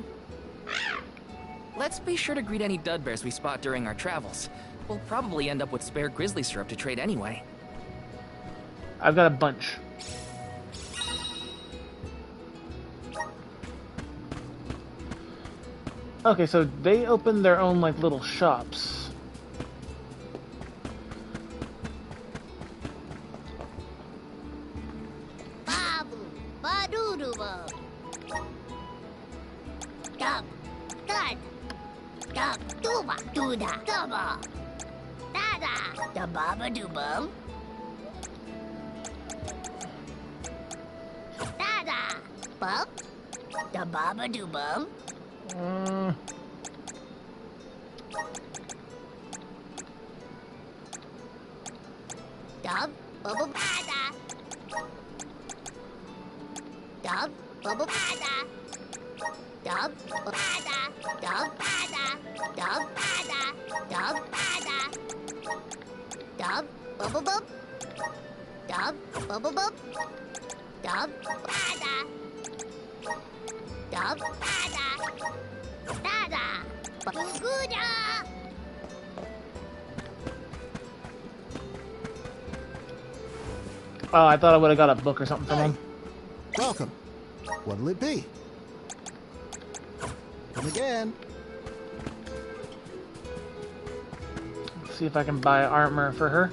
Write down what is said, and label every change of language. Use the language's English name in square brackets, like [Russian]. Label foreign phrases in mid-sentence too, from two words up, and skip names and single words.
[English] Let's be sure to greet any dud bears we spot during our travels. We'll probably end up with spare grizzly syrup to trade anyway. I've got a bunch. Okay, so they open their own like little shops. Babu, baduduba. Dub, dud. Dub, duba, duda, dubba. Dada, da baba dubum. Dada, bub. Da baba dubum. Dub, bubble bada. Dub, bubble bada. Dub, bada. Dub, bada. Dub, bada. Dub, bada. Dub, bubble bub. Dub, bubble bub. Dub, bada. Dub, bada. Dada, Guguda. Oh, I thought I would have got a book or something from him. Welcome. What'll it be? Come again. See if I can buy armor for her.